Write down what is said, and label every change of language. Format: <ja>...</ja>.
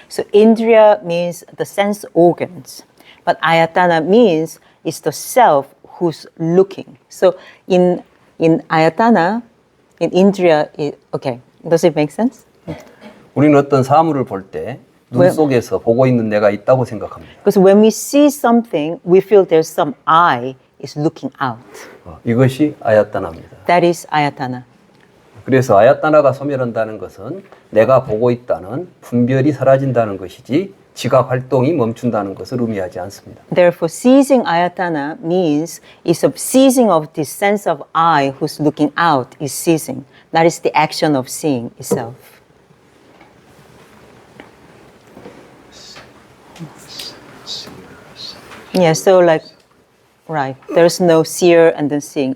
<en>So Indriya means the sense organs, but Ayatana means it's the self who's looking. So in Ayatana, in Indriya, okay, does it make sense?</en> <ko>우리는 어떤 사물을 볼 때 눈 속에서 보고 있는 내가 있다고 생각합니다.</ko> <en>Because when we see something, we feel there's some eye is looking out.</en> <ko>이것이 아야따나입니다.</ko> <en>That is Ayatana.</en> <ko>그래서 아야따나가 소멸한다는 것은 내가 보고 있다는 분별이 사라진다는 것이지 지각 활동이 멈춘다는 것을 의미하지 않습니다.</ko> <en>Therefore, ceasing Ayatana means it's a ceasing of this sense of I who's looking out is ceasing. That is the action of seeing itself. Yeah, so like, right, there's no seer and then seeing.</en>